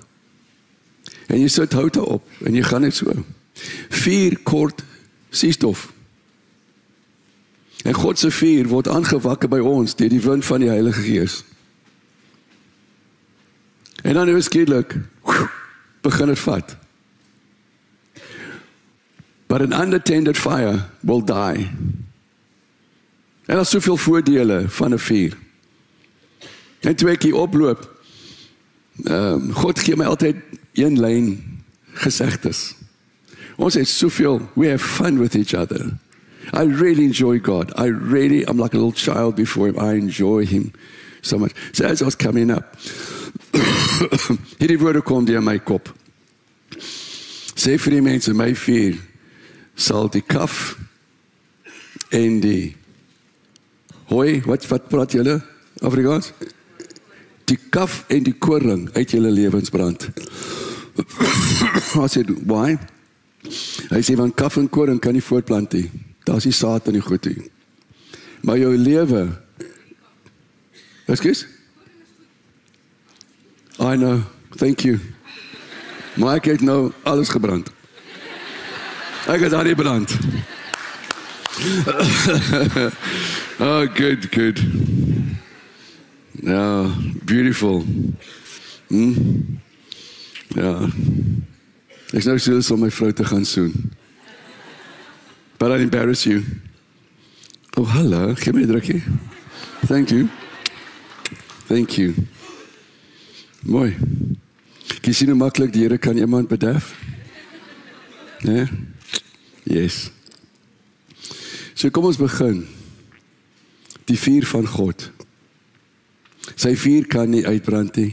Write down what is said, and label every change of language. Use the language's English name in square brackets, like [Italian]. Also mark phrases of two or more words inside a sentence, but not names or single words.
[Afrikaans] En jy sit hout op en jy gaan net so. 4 kort suurstof. En God se vuur word aangewakker by ons deur die wind van die Heilige Gees. En dan is skielik begin dit vat. [English] But an unattended fire will die. [Afrikaans] En daar is soveel voordele van 'n vuur. En toe ek hier oploop, God gee my altyd een lyn gesegdes. Ons het soveel, [English] we have fun with each other. I really enjoy God. I'm like a little child before him. I enjoy him so much. So as I was coming up, [Afrikaans] hierdie woorde kom deur my kop. Sê vir die mense, my vuur sal die kaf en die hoi, wat praat julle Afrikaans? Die kaf en die koring uit julle lewens brand. [English] I said, why? [Afrikaans] Hy sê, want kaf en koring kan nie voortplant nie. Daar is die saad in die goed nie. Maar jou lewe, [English] excuse? I know, thank you. [Afrikaans] Maar ek het nou alles gebrand. Ek het daar nie brand. [English] Oh, good. [Afrikaans] Ja, beautiful. Ja. Ek is nou so om my vrou te gaan soen. [English] But I embarrass you. [Afrikaans] Oh, hallo, geef my 'n drukkie. [English] Thank you. [Afrikaans] Mooi. Jy sien hoe maklik die Here kan iemand bederf? Nee? Yes. So kom ons begin. Die vuur van God. Sy vuur kan nie uitbrand nie.